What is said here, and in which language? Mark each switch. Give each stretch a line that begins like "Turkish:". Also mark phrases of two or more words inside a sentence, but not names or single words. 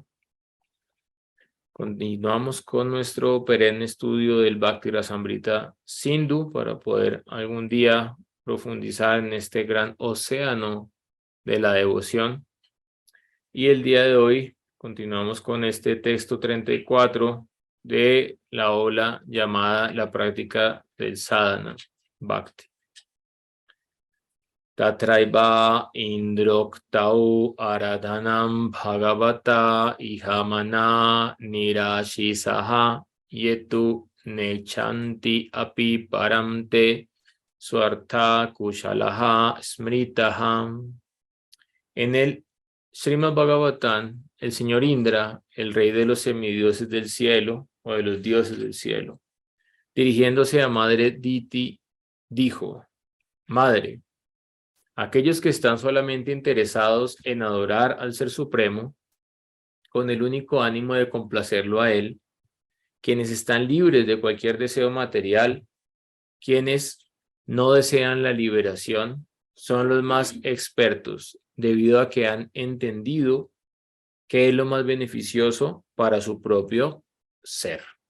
Spanish: Continuamos con nuestro perenne estudio del Bhakti Rasamrita Sindhu para poder algún día profundizar en este gran océano de la devoción. Y el día de hoy continuamos con este texto 34 de la ola llamada la práctica del
Sanskrit: साधन भक्ति. तत्रैव इन्द्रोक्तौ आराधनम् भगवत ईहमाना निराशिषः येतु नेच्छन्ति अपि परमते स्वार्थ कुशलाः स्मृताः.
Spanish: En el Srimad Bhagavatam, el señor Indra, el rey de los semidioses del cielo o de los dioses del cielo, dirigiéndose a Madre Diti, dijo: Madre, aquellos que están solamente interesados en adorar al Ser Supremo, con el único ánimo de complacerlo a Él, quienes están libres de cualquier deseo material, quienes no desean la liberación, son los más expertos, debido a que han entendido qué es lo más beneficioso para su propio ser.